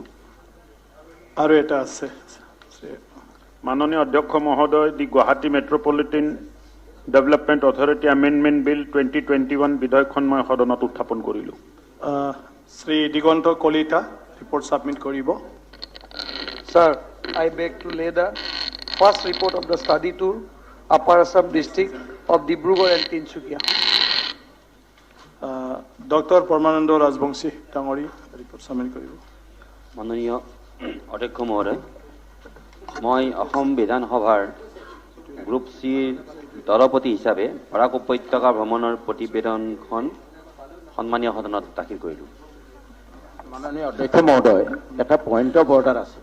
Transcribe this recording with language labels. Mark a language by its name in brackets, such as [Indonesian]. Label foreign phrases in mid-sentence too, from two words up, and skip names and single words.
[Assamese] আৰু এটা আছে। মাননীয় অধ্যক্ষ মহোদয়, দি গুৱাহাটী মেট্ৰপলিটেন ডেভেলপমেণ্ট অথৰিটি এমেণ্ডমেণ্ট বিল 2021 বিধেয়কখন মই সদনত উত্থাপন কৰিলোঁ। শ্ৰী দিগন্ত কলিতা [English] report submit [Assamese] কৰিব। [English] Sir, I beg to lay the first report of the study tour, Upper Assam district of Dibrugarh and Tinsukia. Dr. [Assamese] Parmanando Rajbongsi Tangori [English] report submit [Assamese] কৰিব। মাননীয় অধ্যক্ষ মহোদয়, মই অসম বিধানসভাৰ গ্ৰুপ চিৰ দলপতি হিচাপে বৰাক উপত্যকা ভ্ৰমণৰ প্ৰতিবেদনখন সন্মানীয় সদনত দাখিল কৰিলোঁ। মাননীয় অধ্যক্ষ মহোদয়, এটা [English] point of order [Assamese] আছে।